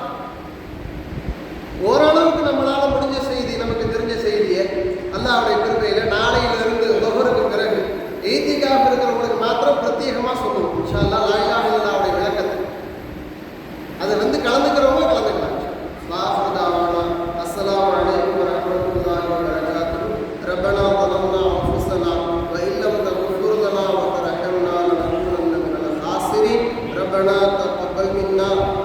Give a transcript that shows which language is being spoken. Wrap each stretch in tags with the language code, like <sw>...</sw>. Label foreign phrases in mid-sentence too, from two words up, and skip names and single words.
<ta>ஓரளவுக்கு நம்மளால முடிஞ்ச செய்தி, நமக்கு தெரிஞ்ச செய்தியை அல்லாஹ்வுடைய கிருபையில நாளையிலிருந்து தொஹருக்கு பிறகு ஈத்திகாஃப் இருக்கிறவங்களுக்கு மாத்திரம் பிரத்யேகமா சொல்லணும்</ta> <ar>إن شاء الله لا إله إلا الله</ar> <ta>விளக்கத்தை. அதை கலந்துக்கிறவங்க கலந்துக்கலாம்.</ta> <ar>وآخر دعوانا السلام عليكم ورحمة الله وبركاته. ரப்பனா ظلمنا أنفسنا وإن لم تغفر لنا وترحمنا لنكونن من الخاسرين. ربنا تقبل منا</ar>